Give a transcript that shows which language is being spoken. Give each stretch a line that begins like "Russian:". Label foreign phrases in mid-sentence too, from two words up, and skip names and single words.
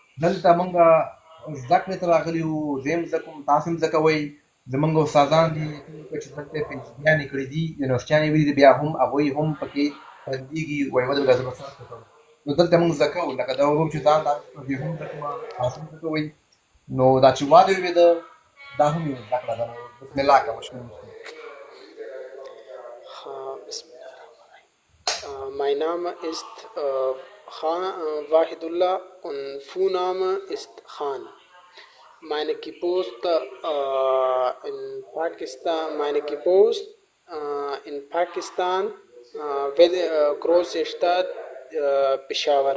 Pashto: دلته موږ زده کړې ته راغلي یو زه هم زده کوم تاسو هم زده کوئ زمونږ استادان دي چې دلته پنجابیانې کړي دي یونیورسټیانې ویلي دي بیا هم هغوی هم پکې بندېږي وایي ودرېږه زه به څه کوم نو دلته موږ زده کوو لکه دا ورور چې ځان دې هم زده کوم تاسو هم زده کوئ نو دا چې واده وویده دا هم یو زده کړه ده نو بسم الله که مشکل
Arabic: بسم الله الرحمن الرحيم.
German: Mein Name ist Wahidullah und Vorname ist Khan. Meine Geburt in Pakistan, große Stadt Peshawar.